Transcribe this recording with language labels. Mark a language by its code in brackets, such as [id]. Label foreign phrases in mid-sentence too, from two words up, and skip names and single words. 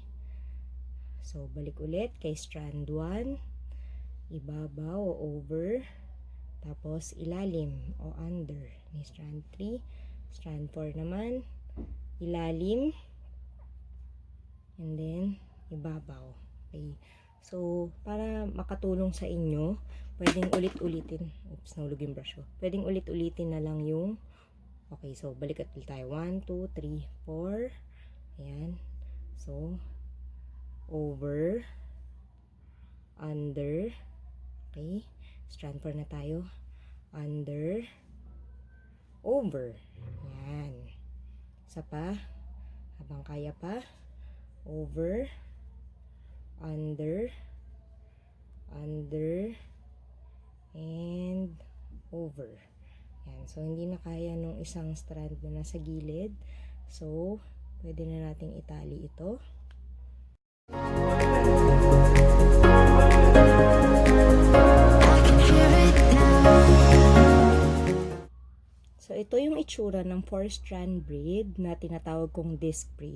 [tl] So, balik ulit kay strand 1, ibabaw o over, tapos ilalim o under ni strand 3, strand 4 naman, ilalim, [en] and then [tl] ibabaw. Okay. So, para makatulong sa inyo, pwedeng ulit-ulitin. Oops, nahulog yung brush ko. Pwedeng ulit-ulitin na lang yung, okay, so balik at ulit tayo. 1, 2, 3, 4. Ayan. So, [en] over, under, okay, [tl] strand 4 na tayo, [en] under, over, [tl] yan, isa pa, habang kaya pa, [en] over, under, and over, [tl] yan. So, hindi na kaya nung isang strand na nasa gilid, so, pwede na nating itali ito. So, ito yung itsura ng 4-strand braid na tinatawag kong disc braid.